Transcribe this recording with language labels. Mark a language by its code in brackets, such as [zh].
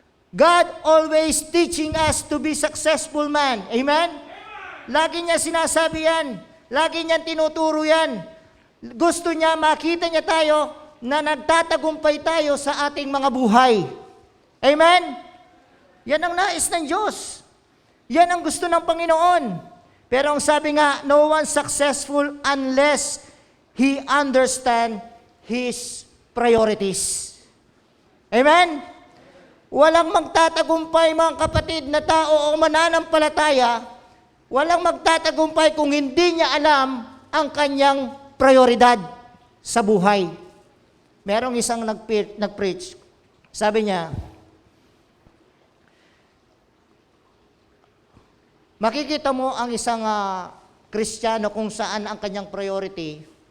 [en] God always teaching us to be successful man. [tl] Amen? Lagi niya sinasabi yan. Lagi niya tinuturo yan. Gusto niya, makita niya tayo na nagtatagumpay tayo sa ating mga buhay. Amen? Yan ang nais ng Diyos. Yan ang gusto ng Panginoon. Pero ang sabi nga, [en] no one successful unless he understand His priorities. [tl] Amen? Walang magtatagumpay, mga kapatid, na tao o mananampalataya, walang magtatagumpay kung hindi niya alam ang kanyang prioridad sa buhay. Merong isang nag-preach, sabi niya, makikita mo ang isang Kristiyano kung saan ang kanyang priority.